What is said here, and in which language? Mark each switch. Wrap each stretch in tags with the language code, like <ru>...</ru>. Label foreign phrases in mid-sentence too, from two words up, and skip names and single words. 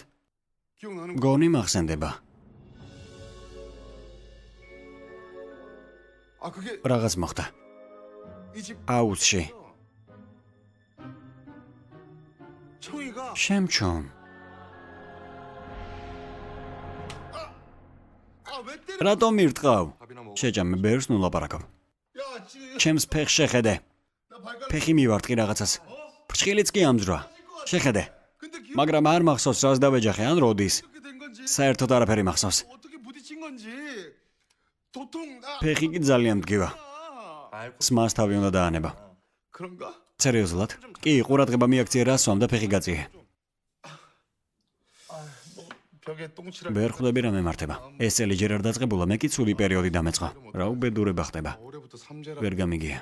<ko>기억나는 거.</ko> <ka>გონი მახსენდება.</ka> <ko>아 그게</ko> <ka>რაღაც მოხდა.</ka> <ko>이집</ko> <ka>აუცში.</ka> <ko>청이가</ko> <ka>შემჩომ.</ka> <ko>아왜 때려?</ko> <ka>რატომ ირტყავ?</ka> <ko>밥이나 먹어.</ko> <ka>შეჭამე ბერს ნუ ლაპარაკობ.</ka> <ko>야 지.</ko> <ka>ჩემს ფეხს შეხედე.</ka> <ko>나 발가락.</ko> <ka>ფეხი მივარტყი რაღაცას. ფრჩხილიც კი ამძრა. შეხედე.</ka> <ko>근데 기억</ko> <ka>მაგრამ არ მახსოვს რას დავეჯახე ან როდის.</ka> <ko>어떻게 된 건지.</ko> <ka>საერთოდ არაფერი მახსოვს.</ka> <ko>어떻게 부딪힌 건지. 도통 나.</ko> <ka>ფეხი კი ძალიან მდგება.</ka> <ko>알고</ko> <ka>სმას თავი უნდა დაანება.</ka> <ko>그런가?</ko> <ka>სერიოზულად? კი, ყურადღება მიაქცია რა სვამ და ფეხი გაწიე.</ka> <ko>벽에 똥칠할.</ko> <ka>ვერ ხვდები რა მემართება. ეს წელი ჯერ არ დაწყებულა, მე კი ცუდი პერიოდი დამეწყო. რა უბედურება ხდება.</ka> <ko>올해부터 삼재라.</ko> <ka>ვერ გამიგია.</ka>